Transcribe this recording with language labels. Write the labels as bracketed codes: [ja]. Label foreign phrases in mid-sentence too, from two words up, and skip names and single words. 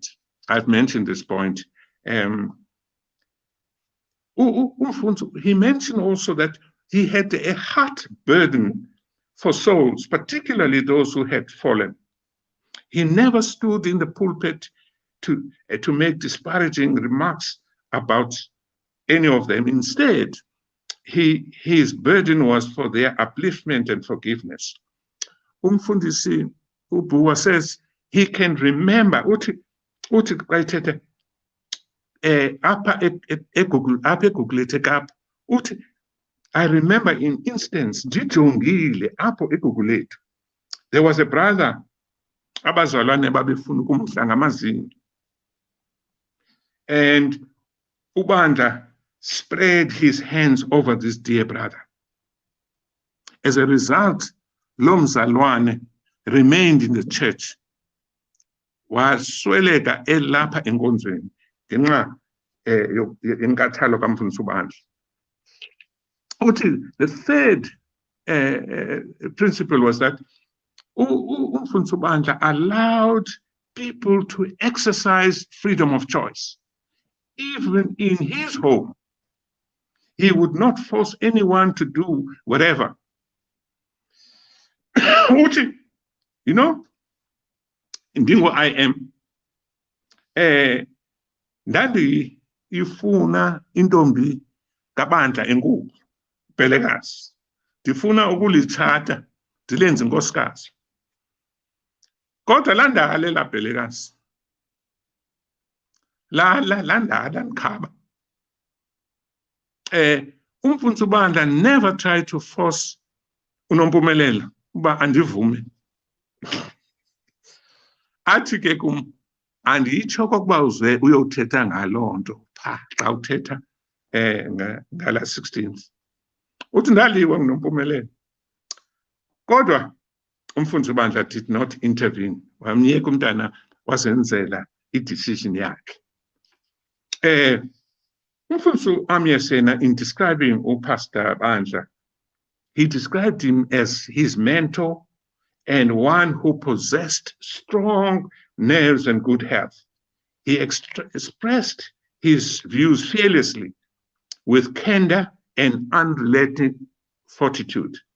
[en] I've mentioned this point. He mentioned also that he had a heart burden for souls, particularly those who had fallen. He never stood in the pulpit to make disparaging remarks about any of them. Instead, his burden was for their upliftment and forgiveness. [xh] Umfundisi uBhuwa [en] says he can remember I remember in instance [xh] ndijongile apho eGugulethu, [en] there was a brother [xh] abazalwane babefuna ukumhla ngamazinyo, [en] and uBandla spread his hands over this dear brother. As a result, [xh] lo mzalwane [en] remained in the church, [xh] wasweleka elapha enkonzweni ngenxa yenkathalo kaMfundisi uBandla. [en] The third principle was that [xh] Umfundisi uBandla [en] allowed people to exercise freedom of choice. Even in his home, he would not force anyone to do whatever. You know, [xh] ndingo [en] I am [xh] ndandi ifuna intombi kaBandla enkulu Pelekazi, ndifuna ukulithatha ndilenze inkosikazi. Kodwa landakalela Pelekazi, landala ndikhaba. Umfundisi uBandla [en] never tried to force uNompumelelo [xh] uba andivume. Athi ke kum, anditsho okokuba uze uyothetha ngaloo nto pha xa uthetha ngala 16th. Uthi ndaliwa nguNompumelelo. Kodwa umfundisi uBandla [en] did not intervene. [xh] Wamyeka umntana wazenzela i-decision yakhe. Umfundisi uAmyesena, [en] in describing Pastor Bandla, he described him as his mentor and one who possessed strong nerves and good health. He expressed his views fearlessly with candor and unrelenting fortitude.